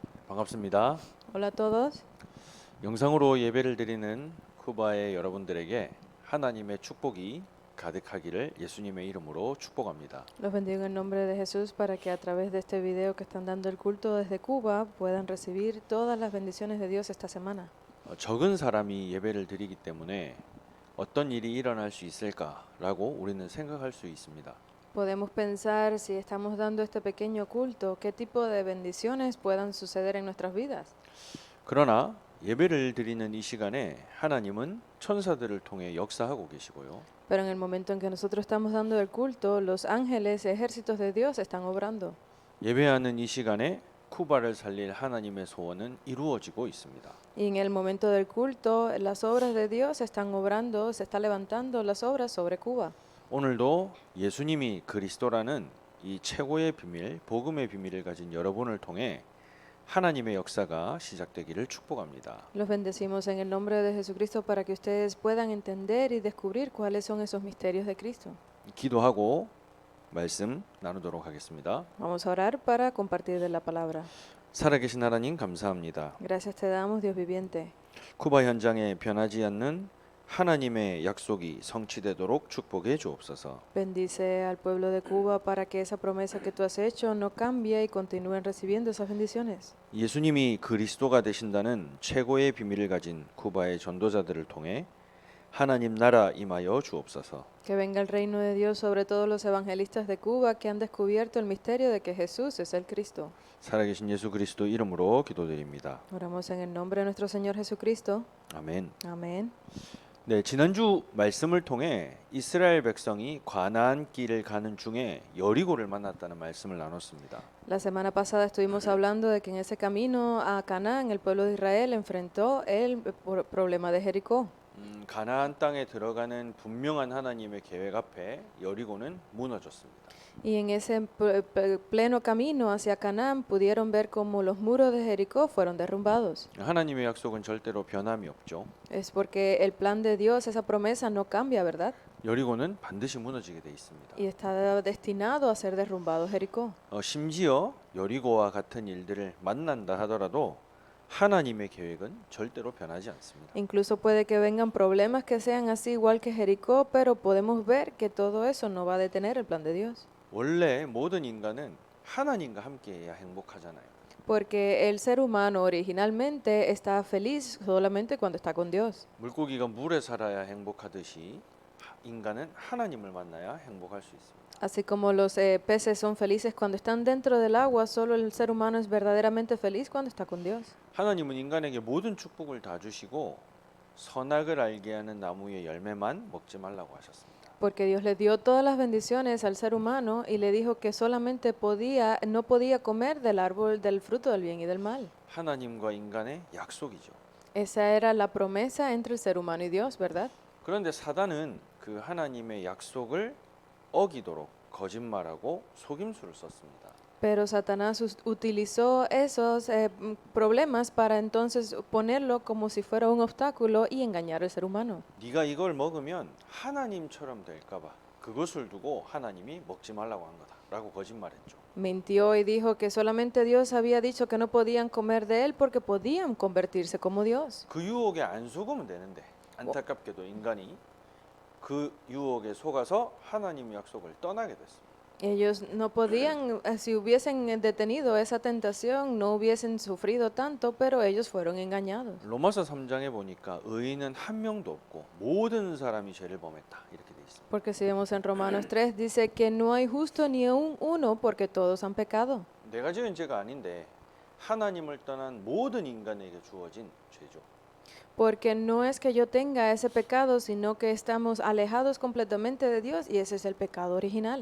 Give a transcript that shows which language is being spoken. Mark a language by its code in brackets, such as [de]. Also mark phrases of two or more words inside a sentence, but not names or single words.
[ko] 반갑습니다. [es] Hola a todos. [ko] 영상으로 예배를 드리는 쿠바의 여러분들에게 하나님의 축복이 가득하기를 예수님의 이름으로 축복합니다. [es] Los bendigo en nombre de Jesús para que a través de este video que están dando el culto desde Cuba puedan recibir todas las bendiciones de Dios esta semana. [ko] 적은 사람이 예배를 드리기 때문에 어떤 일이 일어날 수 있을까라고 우리는 생각할 수 있습니다. [es] Podemos pensar si estamos dando este pequeño culto, qué tipo de bendiciones puedan suceder en nuestras vidas. [ko] 그러나 예배를 드리는 이 시간에 하나님은 천사들을 통해 역사하고 계시고요. [es] Pero en el momento en que nosotros estamos dando el culto, los ángeles, ejércitos de Dios están obrando. [ko] 예배하는 이 시간에 쿠바를 살릴 하나님의 소원은 이루어지고 있습니다. [es] Y en el momento del culto, las obras de Dios están obrando, se está levantando las obras sobre Cuba. [ko] 오늘도 예수님이 그리스도라는 이 최고의 비밀, 복음의 비밀을 가진 여러분을 통해 하나님의 역사가 시작되기를 축복합니다. [es] Los bendecimos en el nombre de Jesucristo para que ustedes puedan entender y descubrir cuáles son esos misterios de Cristo. [ko] 기도하고 말씀 나누도록 하겠습니다. [es] Vamos a orar para compartir de la palabra. [ko] 살아계신 하나님 감사합니다. [es] Gracias te damos, Dios viviente. [ko] 쿠바 현장에 변하지 않는 하나님의 약속이 성취되도록 축복해 주옵소서. [es] Bendice al pueblo de Cuba para que esa promesa que tú has hecho no cambie y continúen recibiendo esas bendiciones. [ko] 예수님이 그리스도가 되신다는 최고의 비밀을 가진 쿠바의 전도자들을 통해 하나님 나라 임하여 주옵소서. [es] Que venga el reino de Dios sobre todos los evangelistas de Cuba que han descubierto el misterio de que Jesús es el Cristo. [ko] 살아계신 예수 그리스도 이름으로 기도드립니다. [es] Oramos en el nombre de nuestro Señor Jesucristo. [ko] 아멘. [es] Amén. [ko] 네, 지난주 말씀을 통해 이스라엘 백성이 가나안 길을 가는 중에 여리고를 만났다는 말씀을 나눴습니다. [es] La semana pasada estuvimos hablando de que en ese camino a Canaán el pueblo de Israel enfrentó el problema de Jericó. [ko] 가나안 땅에 들어가는 분명한 하나님의 계획 앞에 여리고는 무너졌습니다. [es] Y en ese pleno camino hacia Canaán pudieron ver cómo los muros de Jericó fueron derrumbados. [ko] 하나님의 약속은 절대로 변함이 없죠. [es] Es porque el plan de Dios, esa promesa no cambia, ¿verdad? [ko] 여리고는 반드시 무너지게 돼 있습니다. [es] Y está destinado a ser derrumbado Jericó. [ko] 심지어 여리고와 같은 일들을 만난다 하더라도 하나님의 계획은 절대로 변하지 않습니다. [es] Incluso puede que vengan problemas que sean así igual que Jericó, pero podemos ver que todo eso no va a detener el plan de Dios. [ko] 원래 모든 인간은 하나님과 함께해야 행복하잖아요. [es] Porque el ser humano originalmente está feliz solamente cuando está con Dios. [ko] 물고기가 물에 살아야 행복하듯이 인간은 하나님을 만나야 행복할 수 있습니다. [es] Así como los peces son felices cuando están dentro del agua, solo el ser humano es verdaderamente feliz cuando está con Dios. [ko] 하나님은 인간에게 모든 축복을 다 주시고 선악을 알게 하는 나무의 열매만 먹지 말라고 하셨습니다. [es] Porque Dios le dio todas las bendiciones al ser humano y le dijo que solamente no podía comer del árbol del fruto del bien y del mal. [ko] 하나님과 인간의 약속이죠. [es] Esa era la promesa entre el ser humano y Dios, ¿verdad? [ko] 그런데 사단은 그 하나님의 약속을 어기도록 거짓말하고 속임수를 썼습니다. [es] Pero Satanás utilizó esos problemas para entonces ponerlo como si fuera un obstáculo y engañar al ser humano. [ko] 네가 이걸 먹으면 하나님처럼 될까 봐 그것을 두고 하나님이 먹지 말라고 한 거다라고 거짓말했죠. [es] Mintió y dijo que solamente Dios había dicho que no podían comer de él porque podían convertirse como Dios. [ko] 그 유혹에 안 속으면 되는데 안타깝게도 인간이 그 유혹에 속아서 하나님의 약속을 떠나게 됐습니다. [es] Ellos no podían, si hubiesen detenido esa tentación, no hubiesen sufrido tanto, pero ellos fueron engañados. [ko] 로마서 3장에 보니까 의인은 한 명도 없고 모든 사람이 죄를 범했다 이렇게 돼 있습니다. [es] Porque si vemos en Romanos 3, dice que no hay justo ni aun uno porque todos han pecado. [ko] 내가 지은 죄가 아닌데 하나님을 떠난 모든 인간에게 주어진 죄죠. [es] Porque no es que yo tenga ese pecado, sino que estamos alejados completamente de Dios y ese es el pecado original.